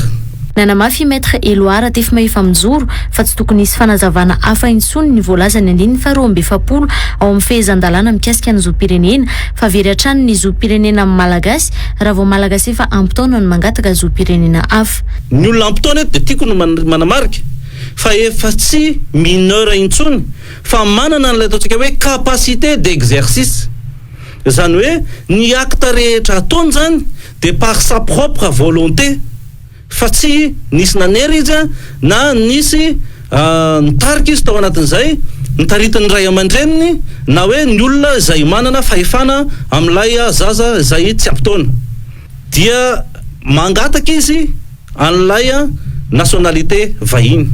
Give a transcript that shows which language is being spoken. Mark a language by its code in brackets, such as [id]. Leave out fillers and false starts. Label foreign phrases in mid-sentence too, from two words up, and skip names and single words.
[mg] Nanamafy Maître Eloa tefy mahefa mijoro fa tsy tokony hisy fanazavana hafa intsony ny voalaza ny andininy faharoa amby efapolo ao amin'ny fehezan-dalàna mikasika ny zoom-pirenena fa very hatrany ny zoom-pirenena malagasy raha vao malagasy efa ampitaona no mangataka zoom-pirenena hafa. Ny olona ampitaona dia tiako no manamarika fa efa tsy mineur intsony fa manana n'ilay ataontsika hoe [fr] capacité d'exercice [mg] zany hoe ny acte rehetra ataony zany [fr] de par sa propre volonté [mg] fa tsy nisy nanery izy na nisy nitarika izy tao anatin'izay nitaritiny ray aman-dreniny na hoe ny olona izay manana fahefana amin'ilay zaza izay tsy ampitaona dia mangataka izy an'ilay nationalité vahiny.